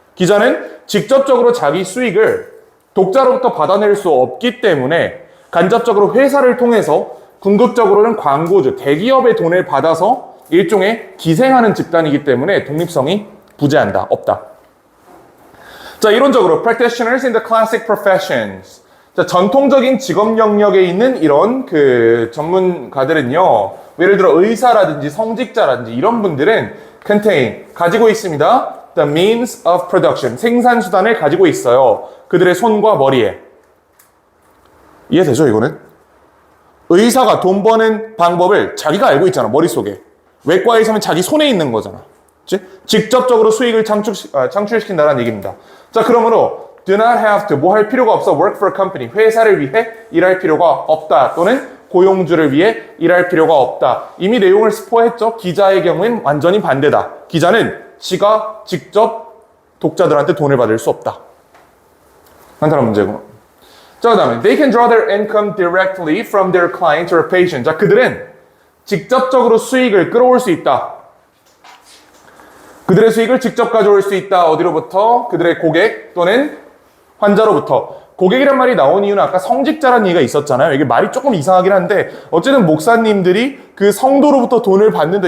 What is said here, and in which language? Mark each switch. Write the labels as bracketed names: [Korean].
[Korean] 기자는 직접적으로 자기 수익을 독자로부터 받아낼 수 없기 때문에 간접적으로 회사를 통해서 궁극적으로는 광고주, 대기업의 돈을 받아서 일종의 기생하는 집단이기 때문에 독립성이 부재한다, 없다. 자, 이론적으로 [English] practitioners in the classic professions. [Korean] 자, 전통적인 직업 영역에 있는 이런 그 전문가들은요, 예를 들어 의사라든지 성직자라든지 이런 분들은 [English] contain, [Korean] 가지고 있습니다. [English] the means of production, [Korean] 생산 수단을 가지고 있어요. 그들의 손과 머리에. 이해되죠, 이거는? 의사가 돈 버는 방법을 자기가 알고 있잖아, 머릿속에. 외과에서는 자기 손에 있는 거잖아. 그치? 직접적으로 수익을 창출시킨다는 얘기입니다. 자, 그러므로 [English] do not have to, [Korean] 뭐 할 필요가 없어. [English] work for a company, [Korean] 회사를 위해 일할 필요가 없다. 또는 고용주를 위해 일할 필요가 없다. 이미 내용을 스포했죠. 기자의 경우엔 완전히 반대다. 기자는 지가 직접 독자들한테 돈을 받을 수 없다. 간단한 문제고. 자, 그 다음에 [English] they can draw their income directly from their client or patient. [Korean] 자, 그들은 직접적으로 수익을 끌어올 수 있다. 그들의 수익을 직접 가져올 수 있다. 어디로부터? 그들의 고객 또는 환자로부터. 고객이란 말이 나온 이유는 아까 성직자란 얘기가 있었잖아요. 이게 말이 조금 이상하긴 한데 어쨌든 목사님들이 그 성도로부터 돈을 받는다.